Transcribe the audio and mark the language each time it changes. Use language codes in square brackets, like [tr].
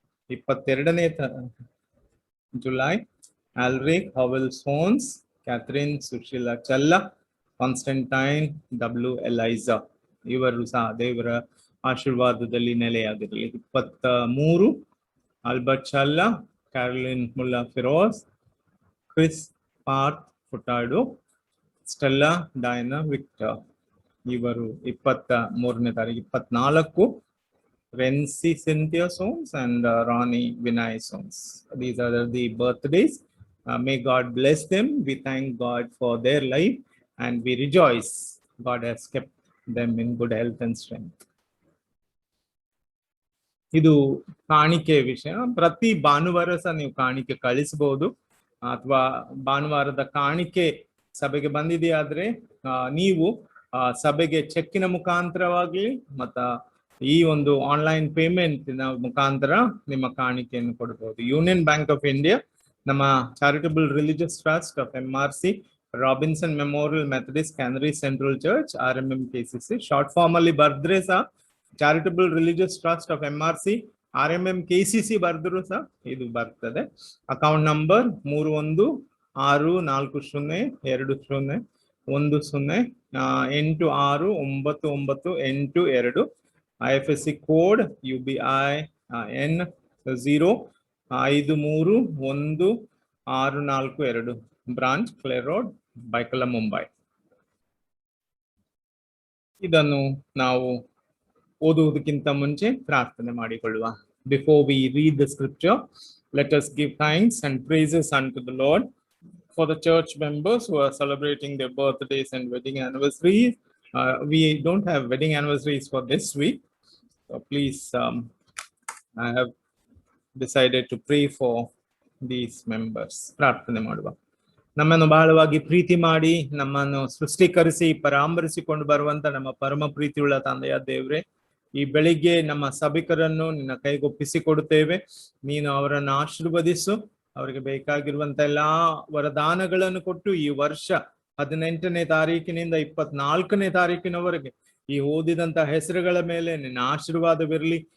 [kn] 22ನೇ July ಆಲ್ರಿಕ್ ಹವೆಲ್ ಸೋನ್ಸ್, Catherine Sushila ಚಲ್ಲಾ, Constantine W ಎಲೈಸಾ ಇವರು ಸಹ ದೇವರ ಆಶೀರ್ವಾದದಲ್ಲಿ ನೆಲೆಯಾಗಿರಲಿ. 23 Albert ಚಾಲ್ಲಾ, Caroline Mulla Firoz, Chris ಪಾರ್ತ್ Furtado, Stella ಡೈನಾ Victor ಇವರು 23ನೇ ತಾರೀಕು. 24 ರೆನ್ಸಿ ಸಿಂಥಿಯಾ ಸೋನ್ಸ್ and Ronnie Vinay Sons. [en] These are the birthdays. May God bless them. We thank God for their life and we rejoice God has kept them in good health and strength. [kn] ಇದು ಕಾಣಿಕೆ ವಿಷಯ. ಪ್ರತಿ ಭಾನುವಾರ ಸಹ ನೀವು ಕಾಣಿಕೆ ಕಳಿಸಬಹುದು, ಅಥವಾ ಭಾನುವಾರದ ಕಾಣಿಕೆ ಸಭೆಗೆ ಬಂದಿದೆಯಾದ್ರೆ ನೀವು ಸಭೆಗೆ ಚೆಕ್ಕಿನ ಮುಖಾಂತರವಾಗಿ ಮತ್ತ ಈ ಒಂದು ಆನ್ಲೈನ್ ಪೇಮೆಂಟ್ ಮುಖಾಂತರ ನಿಮ್ಮ ಕಾಣಿಕೆಯನ್ನು ಕೊಡಬಹುದು. ಯೂನಿಯನ್ ಬ್ಯಾಂಕ್ ಆಫ್ ಇಂಡಿಯಾ, ನಮ್ಮ charitable religious trust of MRC, Robinson memorial Methodist canary central church, RMMKCC, short form ಅಲ್ಲಿ ಬರ್ದ್ರೆ ಸಹ charitable religious trust of MRC, RMMKCC ಬರ್ದ್ರು ಸಹ ಇದು ಬರ್ತದೆ. Account number 31641010869982. IFSC code UBI N 053142. Branch Clare road, ಬೈಕಲ, Mumbai. ಇದನ್ನು ನಾವು ಓದುವುದಕ್ಕಿಂತ ಮುಂಚೆ ಪ್ರಾರ್ಥನೆ ಮಾಡಿಕೊಳ್ಳುವ. [en] Before we read the scripture, let us give thanks and praises unto the Lord for the church members who are celebrating their birthdays and wedding anniversaries. We don't have wedding anniversaries for this week, so please, I have decided to pray for these members. [kn] ಪ್ರಾರ್ಥನೆ ಮಾಡುವ. ನಮ್ಮನ್ನು ಬಹಳವಾಗಿ ಪ್ರೀತಿ ಮಾಡಿ ನಮ್ಮನ್ನು ಸೃಷ್ಟಿಕರಿಸಿ ಪರಾಮರಿಸಿಕೊಂಡು ಬರುವಂತ ನಮ್ಮ ಪರಮ ಪ್ರೀತಿಯುಳ್ಳ ತಂದೆಯ ದೇವ್ರೆ, ಈ ಬೆಳಿಗ್ಗೆ ನಮ್ಮ ಸಭಿಕರನ್ನು ನಿನ್ನ ಕೈಗೊಪ್ಪಿಸಿ ಕೊಡುತ್ತೇವೆ. ನೀನು ಅವರನ್ನು ಆಶೀರ್ವದಿಸು, ಅವರಿಗೆ ಬೇಕಾಗಿರುವಂತ ಎಲ್ಲಾ ವರದಾನಗಳನ್ನು ಕೊಟ್ಟು ಈ ವರ್ಷ 18ನೇ ತಾರೀಕಿನಿಂದ 24ನೇ ತಾರೀಕಿನವರೆಗೆ ಈ ಓದಿದಂತ ಹೆಸರುಗಳ ಮೇಲೆ ನಿನ್ನ ಆಶೀರ್ವಾದವಿರಲಿ.